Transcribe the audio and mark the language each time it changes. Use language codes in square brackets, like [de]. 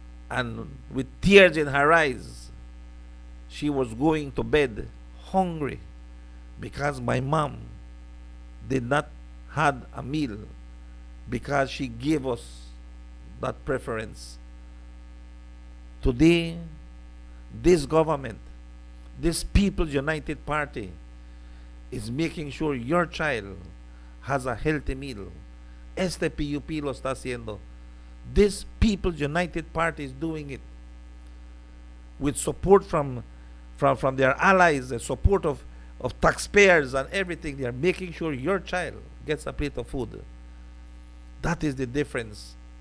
[en] And with tears in her eyes, she was going to bed hungry because my mom did not had a meal, because she gave us that preference. Today, this government, this People's United Party, is making sure your child has a healthy meal. [es] Este PUP lo está haciendo. [en] This People's United Party is doing it with support from their allies, the support of taxpayers and everything. They are making sure your child gets a plate of food. That is the difference.